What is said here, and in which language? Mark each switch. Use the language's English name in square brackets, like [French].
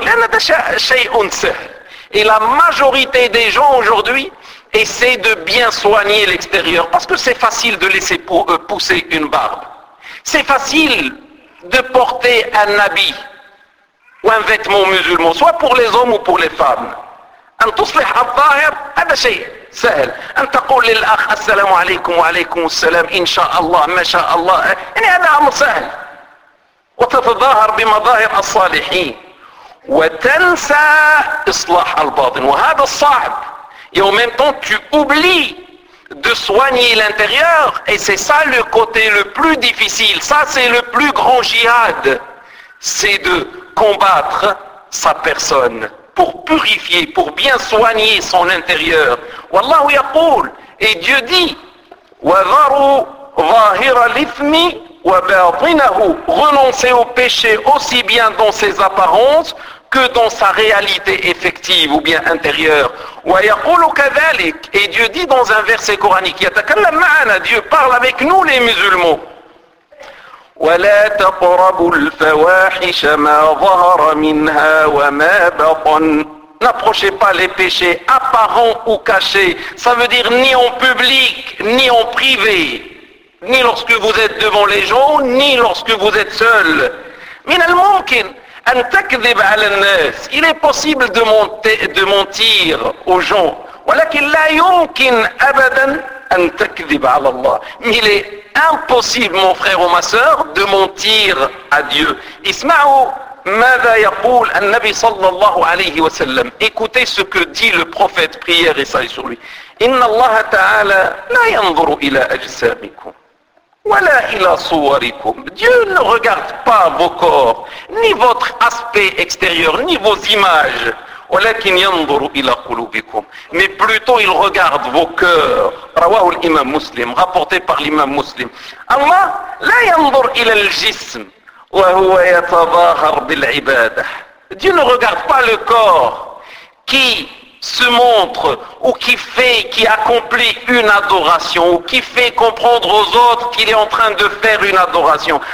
[Arabic] Lianna da shay'un sahl. [French] Et la majorité des gens aujourd'hui essaient de bien soigner l'extérieur. Parce que c'est facile de laisser pousser une barbe. C'est facile de porter un habit ou un vêtement musulman, soit pour les hommes ou pour les femmes. [Arabic] أن تصلح الظاهر هذا شيء سهل. أن تقول للأخ السلام عليكم وعليكم السلام إن شاء الله ما شاء الله. يعني هذا أمر سهل. وتتظاهر بمظاهر الصالحين. وتنسى إصلاح الباطن. وهذا الصعب. [French] Et en même temps, tu oublies de soigner l'intérieur. Et c'est ça le côté le plus difficile. Ça, c'est le plus grand jihad. C'est de combattre sa personne pour purifier, pour bien soigner son intérieur. [Arabic] Wallahu yaqul. [French] Et Dieu dit, [Arabic] وَذَرُوا ظَاهِرَ الْإِثْمِ وَبَاطِنَهُ. [French] Renoncez au péché aussi bien dans ses apparences que dans sa réalité effective ou bien intérieure. [Arabic] وَيَقُولُ كَذَلِكَ. [French] Et Dieu dit dans un verset coranique, [Arabic] يَتَكَلَّمْ مَعَنَا. [French] Dieu parle avec nous les musulmans. [Arabic] وَلَا تَقْرَبُوا الْفَوَاحِشَ مَا ظَهَرَ مِنْهَا وَمَا بَطَنَ. [French] N'approchez pas les péchés apparents ou cachés. Ça veut dire ni en public, ni en privé, ni lorsque vous êtes devant les gens, ni lorsque vous êtes seul. [Arabic] من الممكن أن تكذب على الناس. [French] Il est possible de mentir aux gens. [Arabic] ولكن لا يمكن أبدا أن تكذب على الله. [French] Mais il est impossible, mon frère ou ma soeur, de mentir à Dieu. [Arabic] اسمعوا ماذا يقول النبي صلى الله عليه وسلم. [French] Écoutez ce que dit le prophète, prière et salut sur lui. [Arabic] إن الله تعالى لا ينظر إلى أجسامكم ولا إلى صوركم. [French] Dieu ne regarde pas vos corps, ni votre aspect extérieur, ni vos images. [Arabic] ولكن ينظر إلى قلوبكم. [French] Mais plutôt il regarde vos cœurs. [Arabic] رواه الإمام مسلم. [French] Rapporté par l'imam مسلم. [Arabic] الله لا ينظر إلى الجسم وهو يتظاهر بالعبادة. [French] Dieu ne regarde pas le corps qui se montre ou qui fait, qui accomplit une adoration ou qui fait comprendre aux autres qu'il est en train de faire une adoration.